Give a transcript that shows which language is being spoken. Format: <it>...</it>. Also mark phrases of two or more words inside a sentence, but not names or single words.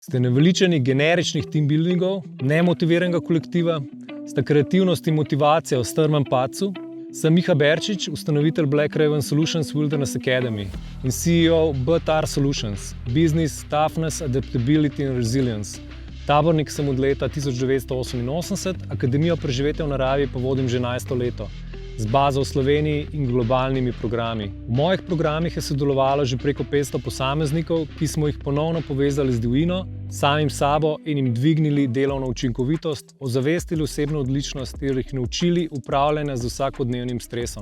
<sl>Ste naveličani generičnih team buildingov, nemotiviranega kolektiva, sta kreativnost in motivacija v strmem padcu? Sem Miha Berčič, ustanovitelj Black Raven Solutions Wilderness Academy in CEO BTR Solutions, Business, Toughness, Adaptability and Resilience. Tabornik sem od leta 1988, Akademijo preživetja v naravi pa vodim že 11. leto, z bazo v Sloveniji in globalnimi programi. V mojih programih je sodelovalo že preko 500 posameznikov, ki smo jih ponovno povezali z divjino, samim sabo in jim dvignili delovno učinkovitost, ozavestili osebno odličnost ter jih naučili upravljanja z vsakodnevnim stresom.</sl>